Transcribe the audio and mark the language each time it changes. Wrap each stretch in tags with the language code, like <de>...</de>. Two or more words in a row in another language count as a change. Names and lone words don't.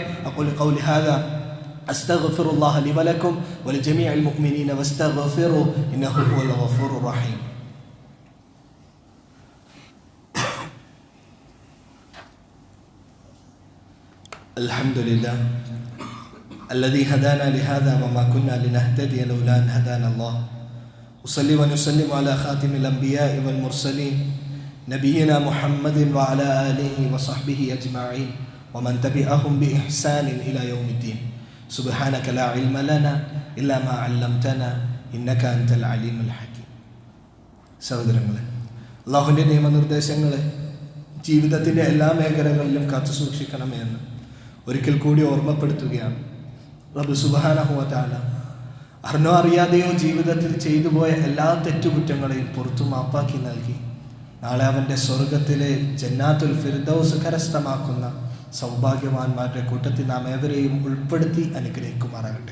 <ar>أقول قولي هذا أستغفر الله لي ولكم ولجميع المؤمنين واستغفروه إنه هو الغفور الرحيم. അൽഹംദുലില്ലാ الذي هدانا لهذا وما كنا لنهتدي لولا أن هدانا الله. أصلي ونسلم على خاتم الأنبياء والمرسلين نبينا محمد وعلى آله وصحبه أجمعين ومن تبعهم بإحسان إلى يوم الدين. سبحانك لا علم لنا إلا ما علمتنا إنك أنت العليم الحكيم.</ar> <ml>സഹോദരങ്ങളെ, അല്ലാഹുവിൻ്റെ നിയമനിർദ്ദേശങ്ങളെ ജീവിതത്തിൻ്റെ എല്ലാ മേഖലകളിലും കാത്തു സൂക്ഷിക്കണമേ എന്ന് ഒരിക്കൽ കൂടി ഓർമ്മപ്പെടുത്തുകയാണ്.</ml> <ar>رب سبحانه وتعالى</ar> <ml>അറിഞ്ഞോ അറിയാതെയോ ജീവിതത്തിൽ ചെയ്തു പോയ എല്ലാ തെറ്റുകുറ്റങ്ങളെയും പുറത്തു മാപ്പാക്കി നൽകി നാളെ അവൻ്റെ സ്വർഗത്തിലെ</ml> <ar>جنات الفردوس</ar> <ml>കരസ്ഥമാക്കുന്ന സൗഭാഗ്യവാന്മാരുടെ കൂട്ടത്തിൽ നാം ഏവരെയും ഉൾപ്പെടുത്തി അനുഗ്രഹിക്കുമാറാകട്ടെ.</ml>